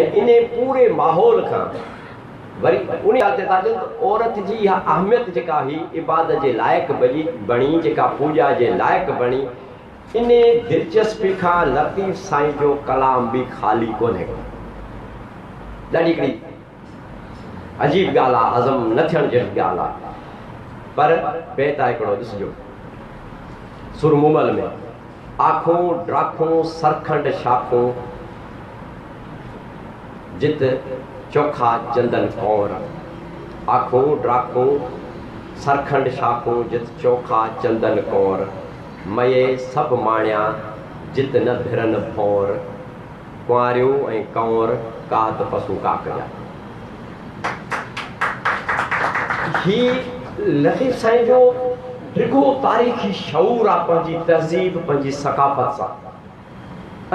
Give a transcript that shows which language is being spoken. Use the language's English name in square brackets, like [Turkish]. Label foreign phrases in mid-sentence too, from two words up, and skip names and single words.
[Sindhi] ऐं इन पूरे माहौल खां वरी उन ॻाल्हि ते था चऊं त औरत जी इहा अहमियत जेका हुई इबादत जे लाइक़ु बणी, जेका पूॼा जे लाइक़ु बणी, इन दिलचस्पी खां लतीफ़ साईं जो कलाम बि ख़ाली कोन्हे को। ॾाढी हिकिड़ी अजीब ॻाल्हि आहे, हज़म न थियण जहिड़ी ॻाल्हि आहे, पर बेत आहे हिकिड़ो ॾिसिजो। सुरमुमल में आखूं ड्राखूं सरखंड शाखूं जित चोखा चंदन कौर, आखूं ड्राखूं सरखंड शाखूं जित चोखा चंदन कौर, मये सभु माणिया जित न भिरन भौर, कुंवारियूं ऐं कंवर कात पसू काक जा। ही लतीफ़ साईं जो डिघो तारीख़ी शऊर आहे पंहिंजी तहज़ीब, पंहिंजी सकाफ़त सां।